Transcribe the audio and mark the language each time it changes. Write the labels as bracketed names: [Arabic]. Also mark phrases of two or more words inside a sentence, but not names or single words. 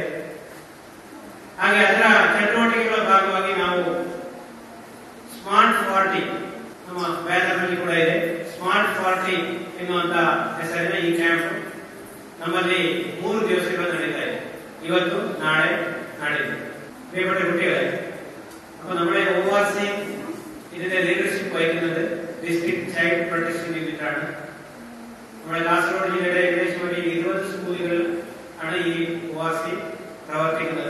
[Kannada] ಹಾಗೆ ಅದರ ಚಟುವಟಿಕೆಗಳ ಭಾಗವಾಗಿ ನಾವು ಸ್ಮಾರ್ಟ್ 40 ನಮ್ಮ ಬ್ಯಾನರ್ನಲ್ಲಿ ಕೂಡ ಇದೆ. ಸ್ಮಾರ್ಟ್ 40 ಎನ್ನುವಂತ ಹೆಸರಿನ ಈ ಕ್ಯಾಂಪ್ ನಮ್ಮಲ್ಲಿ 3 ದಿವಸಗಳು ನಡೀತಾ ಇದೆ. ಇವತ್ತು, ನಾಳೆ, [Malayalam] നാടിന് പ്രിയപ്പെട്ട കുട്ടികളെ, അപ്പോൾ നമ്മുടെ ORC ഇതിന്റെ ലീഡർഷിപ്പ് വഹിക്കുന്നത് ഡിസ്ട്രിക്ട് ചൈൽഡ് പ്രൊട്ടക്ഷൻ യൂണിറ്റ് ആണ്. നമ്മുടെ കാസർഗോഡ് ജില്ലയുടെ ഏകദേശം 20 സ്കൂളുകളിൽ ആണ് ഈ ORC പ്രവർത്തിക്കുന്നത്.